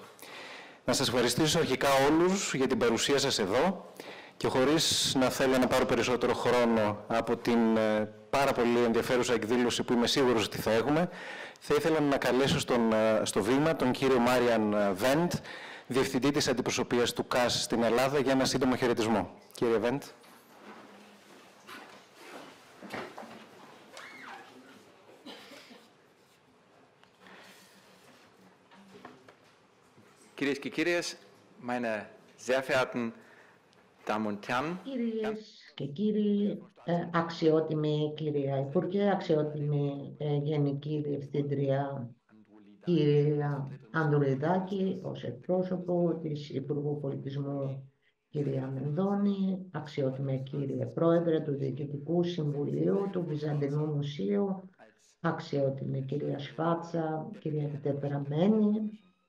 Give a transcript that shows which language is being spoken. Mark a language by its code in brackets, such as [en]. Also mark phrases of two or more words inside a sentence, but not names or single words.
[el] Να σας ευχαριστήσω αρχικά όλους για την παρουσία σας εδώ και χωρίς να θέλω να πάρω περισσότερο χρόνο από την πάρα πολύ ενδιαφέρουσα εκδήλωση που είμαι σίγουρος ότι θα έχουμε, θα ήθελα να καλέσω στο βήμα τον κύριο Μάριαν Βέντ, Διευθυντή της Αντιπροσωπείας του ΚΑΣ στην Ελλάδα, για ένα σύντομο χαιρετισμό. Κύριε Βέντ. Κυρίες και κύριοι, [de] meine sehr verehrten Damen und Herren. [el] Κυρίες και κύριοι, αξιότιμη κυρία Υπουργέ, αξιότιμη Γενική Διευθύντρια κυρία Ανδρουλιδάκη, ως εκπρόσωπο της Υπουργού Πολιτισμού κυρία Μενδώνη, αξιότιμη κύριε Πρόεδρε του Διοικητικού Συμβουλίου του Βυζαντινού Μουσείου, αξιότιμη κυρία Σφάτσα, κυρία Επιτεπεραμένη.